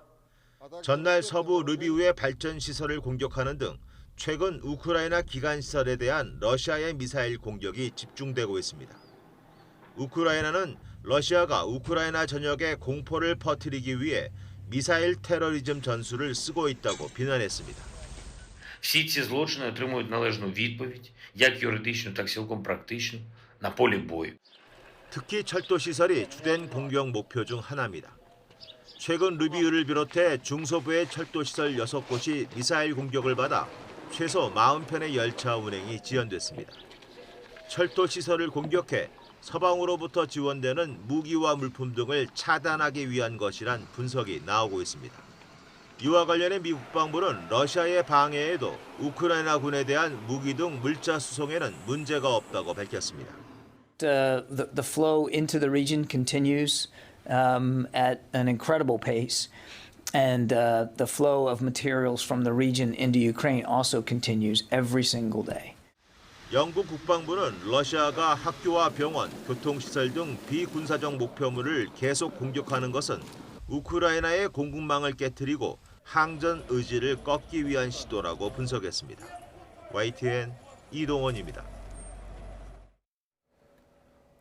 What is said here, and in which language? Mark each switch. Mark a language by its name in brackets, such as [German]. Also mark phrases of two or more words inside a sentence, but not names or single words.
[Korean] 전날 서부 르비우의 발전 시설을 공격하는 등 최근 우크라이나 기관 시설에 대한 러시아의 미사일 공격이 집중되고 있습니다. 우크라이나는 러시아가 우크라이나 전역에 공포를 퍼뜨리기 위해 미사일 테러리즘 전술을 쓰고 있다고 비난했습니다. [Ukrainian] Всі ці злочини отримують належну відповідь, як юридичну, так і цілком практичну, на полі бою. [Korean] 특히 철도 시설이 주된 공격 목표 중 하나입니다. 최근 르비우를 비롯해 중서부의 철도 시설 6곳이 미사일 공격을 받아 최소 40편의 열차 운행이 지연됐습니다. 철도 시설을 공격해 서방으로부터 지원되는 무기와 물품 등을 차단하기 위한 것이란 분석이 나오고 있습니다. 이와 관련해 미 국방부는 러시아의 방해에도 우크라이나 군에 대한 무기 등 물자 수송에는 문제가 없다고 밝혔습니다. [English] The flow into the region continues at an incredible pace, and the flow of materials from the region into Ukraine also continues every single day. [Korean] 영국 국방부는 러시아가 학교와 병원, 교통시설 등 비군사적 목표물을 계속 공격하는 것은 우크라이나의 공급망을 깨뜨리고 항전 의지를 꺾기 위한 시도라고 분석했습니다. YTN 이동원입니다.